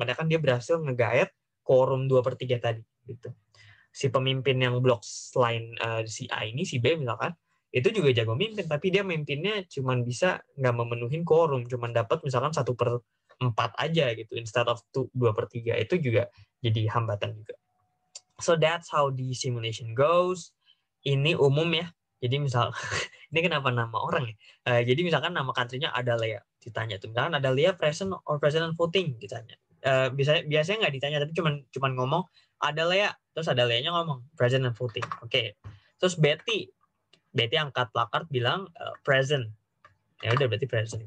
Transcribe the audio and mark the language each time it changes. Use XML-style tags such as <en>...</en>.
<id>Karena kan dia berhasil ngegaet quorum 2/3 tadi. Gitu. Si pemimpin yang blok selain si A ini, si B misalkan, itu juga jago mimpin. Tapi dia mimpinnya cuma bisa nggak memenuhi quorum. Cuma dapat misalkan 1/4 aja gitu.</id> <en>Instead of 2/3.</en> <id>Itu juga jadi hambatan juga.</id> <en>So that's how the simulation goes.</en> <id>Ini umum ya. Jadi misal ini kenapa nama orang ya? Jadi misalkan nama country-nya Adalea, ditanya tuh misalkan Adalea</id> <en>present or president voting</en> <id>ditanya. Biasanya nggak ditanya tapi cuman ngomong Adalea, terus Adalea-nya ngomong president voting. Oke. Terus Betty angkat placard bilang present. Ya udah berarti present.</id>